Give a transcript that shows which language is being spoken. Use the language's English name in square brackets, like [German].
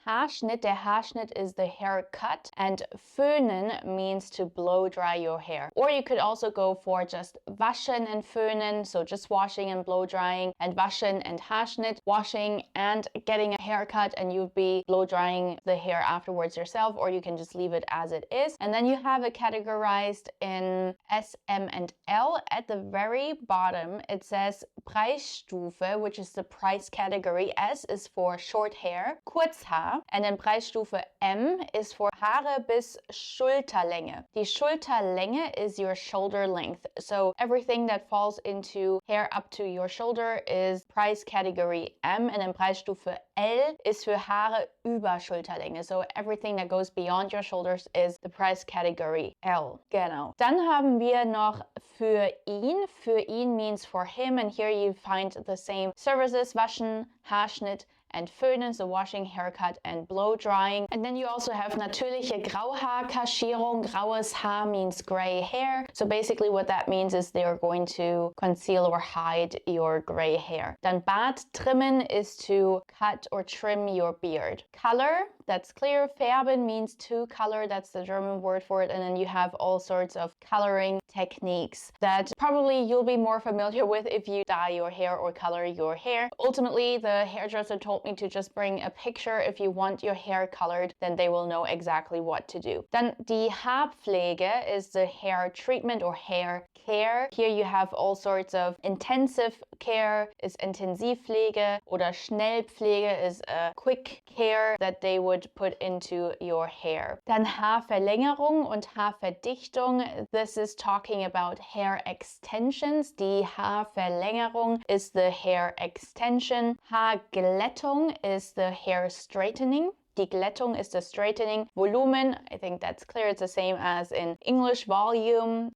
[English] Haarschnitt, der Haarschnitt is the haircut. And Föhnen means to blow dry your hair. Or you could also go for just waschen and Föhnen, so just washing and blow drying, and waschen and Haarschnitt, washing and getting a haircut, and you'd be blow drying the hair afterwards yourself, or you can just leave it as it is. And then you have it categorized in S, M, and L. At the very bottom, it says Preisstufe, which is the price category. S is for short hair, Kurzhaar, and then Preisstufe M is for [German] Haare bis Schulterlänge. [English] Die Schulterlänge is your shoulder length. So everything that falls into hair up to your shoulder is price category M, and then Preisstufe L is [German] für Haare über Schulterlänge. [English] So everything that goes beyond your shoulders is the price category L. [German] Genau. Dann haben wir noch für ihn. Für ihn [English] means for him, and here you find the same services: waschen, Haarschnitt, and Föhnen, so washing, haircut, and blow drying. And then you also have [German] natürliche Grauhaarkaschierung. Graues Haar [English] means gray hair. So basically what that means is they're going to conceal or hide your gray hair. [German] Dann Bart trimmen [English] is to cut or trim your beard. Color, that's clear. Färben means to color. That's the German word for it. And then you have all sorts of coloring techniques that probably you'll be more familiar with if you dye your hair or color your hair. Ultimately, the hairdresser told me to just bring a picture. If you want your hair colored, then they will know exactly what to do. [German] Dann die Haarpflege [English] is the hair treatment or hair care. Here you have all sorts of intensive care is Intensivpflege, oder Schnellpflege is a quick care that they would put into your hair. [German] Dann Haarverlängerung und Haarverdichtung. [English] This is talking about hair extensions. Die Haarverlängerung is the hair extension. Haarglättung is the hair straightening. Die Glättung is the straightening. Volumen, I think that's clear. It's the same as in English, volume.